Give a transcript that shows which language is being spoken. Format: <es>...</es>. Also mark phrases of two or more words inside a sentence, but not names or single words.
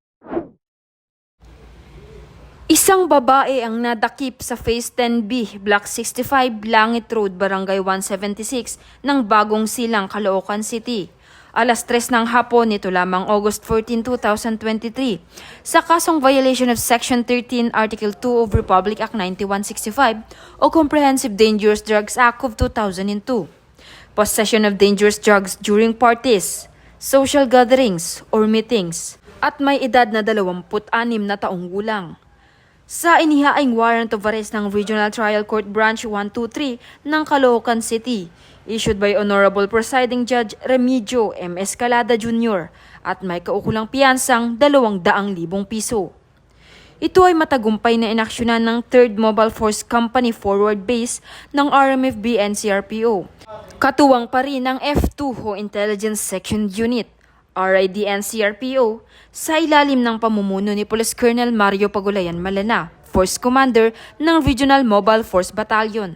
<tl>Isang babae ang nadakip sa Phase 10B, Block 65, Langit Road, Barangay 176 ng Bagong Silang, Caloocan City. Alas 3 ng hapon nito lamang August 14, 2023 sa kasong</tl> <en>violation of Section 13, Article 2 of Republic Act 9165</en> <tl>o Comprehensive Dangerous Drugs Act of 2002.</tl> <en>Possession of dangerous drugs during parties, social gatherings or meetings</en> <tl>at may edad na 26 na taong gulang. Sa inihaing</tl> <en>warrant of arrest</en> <tl>ng Regional Trial Court Branch 123 ng Caloocan City,</tl> <en>issued by Honorable Presiding Judge Remigio M. Escalada Jr.</en> <tl>at may kaukulang piyansang 200,000 piso. Ito ay matagumpay na inaksyonan ng 3rd Mobile Force Company Forward Base ng RMFB NCRPO. Katuwang pa rin ang F2 o Intelligence Section Unit, RID NCRPO, sa ilalim ng pamumuno ni Police Colonel Mario Pagulayan Malana, Force Commander ng Regional Mobile Force Battalion.</tl>